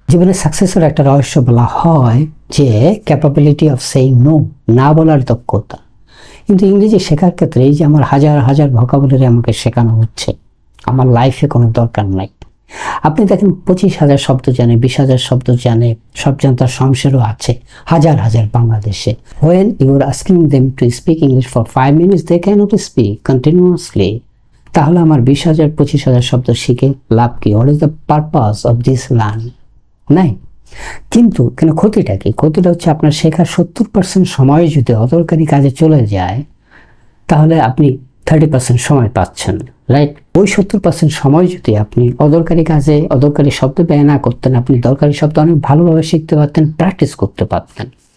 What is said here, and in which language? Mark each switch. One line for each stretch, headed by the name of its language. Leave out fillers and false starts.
Bangla: জীবনে সাকসেসের একটা রহস্য বলা হয় যে
English: capability of saying no,
Bangla: না বলার দক্ষতা। কিন্তু ইংরেজি শেখার ক্ষেত্রে এই যে আমার হাজার হাজার ভোকাবুলারি আমাকে শেখানো হচ্ছে, আমার লাইফে কোনো দরকার নাই। আপনি দেখেন 25,000 শব্দ জানে, 20,000 শব্দ জানে, সব জানতার শমশেরও আছে হাজার হাজার বাংলাদেশে।
English: When you are asking them to speak English for 5 minutes, they cannot speak continuously.
Bangla: তাহলে আমার 20,000 25,000 শব্দ শিখে লাভ কি?
English: What is the purpose of this learn?
Bangla: নাই। কিন্তু কেন ক্ষতিটা কি? ক্ষতিটা হচ্ছে আপনার শেখার 70% সময় যদি অদরকারি কাজে চলে যায়, তাহলে আপনি 30% সময় পাচ্ছেন, রাইট? ওই 70% সময় যদি আপনি অদরকারি কাজে, অদরকারি শব্দ ব্যয় না করতেন, আপনি দরকারি শব্দ অনেক ভালোভাবে শিখতে পারতেন, প্র্যাকটিস করতে পারতেন।